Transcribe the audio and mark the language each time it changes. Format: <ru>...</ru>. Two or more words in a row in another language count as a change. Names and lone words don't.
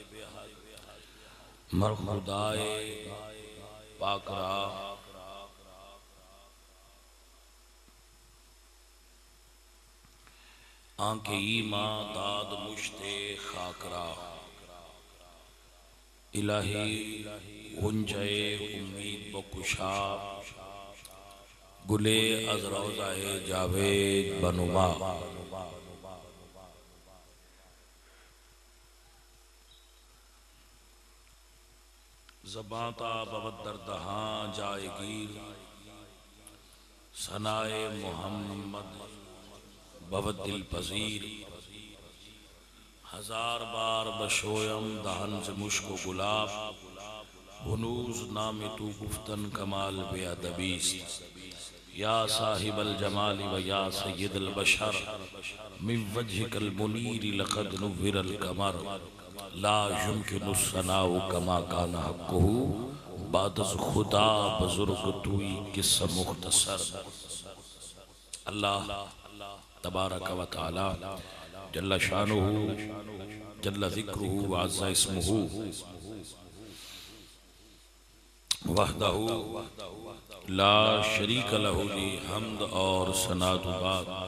<fa>مر خدائے پاک را آنکھ ایمان داد مشتے خاکرا. الہی گنجے امید بکشا گلے از روضہ جاوید بنما. زباں تا بود در دہاں جائے گیر ثنائے محمد بود دل پذیر. ہزار بار بشویم دہن سے مشک و گلاب ہنوز نام تو گفتن کمال بے ادبیست.</fa> <ar>یا صاحب الجمال و یا سید البشر من وجهک المنیر لقد نور القمر. لا يمكن الثناء كما كان حقه</ar> <fa>بعد از خدا بزرگ توئی قصہ مختصر.</fa> <ar>اللہ تبارک و تعالی جل شانہ جل ذکرہ وعز اسمہ وحدہ لا شریک لہ</ar> <ur>لی حمد اور ثنا بعد.</ur>